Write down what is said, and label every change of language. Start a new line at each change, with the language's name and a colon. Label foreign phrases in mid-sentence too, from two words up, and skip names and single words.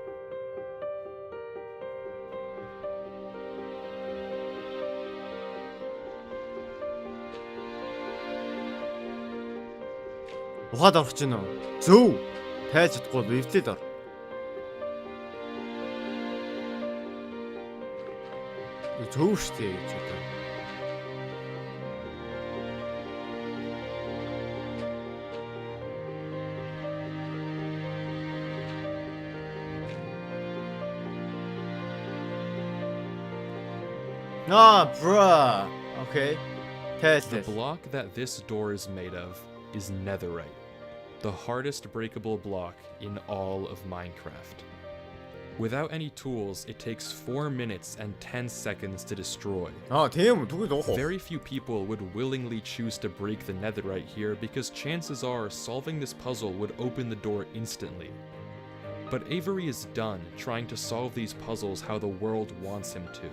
Mongolian: Ухаад орох чинь үү? Зөв. Тайлж чадахгүй бол эвтлээд ор. Зөв штэ гэж одоо.
English: Bruh. Okay. The block that this door is made of is netherite, the hardest breakable block in all of Minecraft. Without any tools, it takes 4 minutes and 10 seconds to destroy.
Mongolian: Тийм үү?
English: Very few people would willingly choose to break the netherite here because chances are solving this puzzle would open the door instantly. But Avery is done trying to solve these puzzles how the world wants him to.